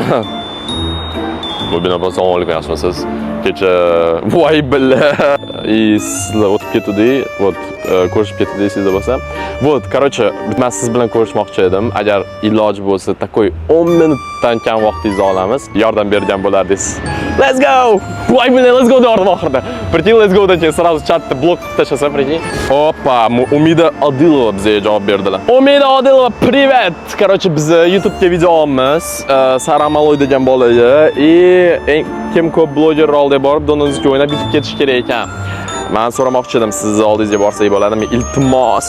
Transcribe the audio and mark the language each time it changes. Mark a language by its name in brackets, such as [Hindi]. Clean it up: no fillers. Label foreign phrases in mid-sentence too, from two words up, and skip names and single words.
[Uzbek] Mubin opa assalomu alaykum, yaxshimisiz? Kecha voy billa. Sizlar o'tib ketdik, вот ko'rishib ketdik sizlar bo'lsa. Вот, короче, men siz bilan ko'rishmoqchi edim. Agar iloj bo'lsa, takoy 10 minutdan kam vaqtingizni olamiz. Yordam bergan bo'lardingiz. [English] Let's go! [Uzbek] Voy billa, [English] let's go [Uzbek] dedim oxirida. [Russian] Прикинь, [English] let's go [Uzbek] degan сразу chatda blok qilib tashlasa, [Russian] прикинь. Опа, [Uzbek] Umida Odilova bizga javob berdilar. Umida Odilova, привет! Короче, biz YouTube'ga video olamiz. Saramaloy degan bolaga eng kim ko'p bloger rolda borib Dondonzikga o'ynab yutib ketish kerak ekan. Men so'ramoqchi edim, sizni oldingizga borsak bo'ladimi? Iltimos.